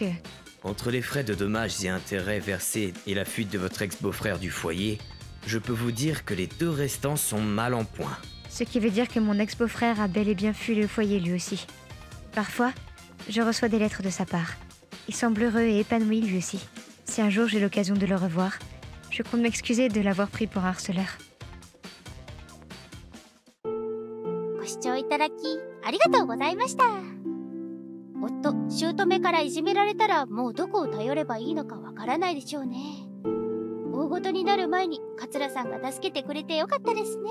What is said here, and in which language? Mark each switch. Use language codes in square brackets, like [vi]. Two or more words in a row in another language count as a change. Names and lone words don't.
[fr] Entre les frais de dommages et intérêts versés et la fuite de votre ex-beau-frère du foyer, je peux vous dire que les 2 restants sont mal en point. Ce qui veut dire que mon ex-beau-frère a bel et bien fui le foyer lui aussi. Parfois, je reçois des lettres de sa part. Il semble heureux et épanoui lui aussi. Si un jour j'ai l'occasion de le revoir, je compte m'excuser de l'avoir pris pour un harceleur. [ja] ご視聴いただきありがとうございました。夫、姑からいじめられたらもうどこを頼ればいいのかわからないでしょうね。大ごとになる前に桂さんが助けてくれてよかったですね。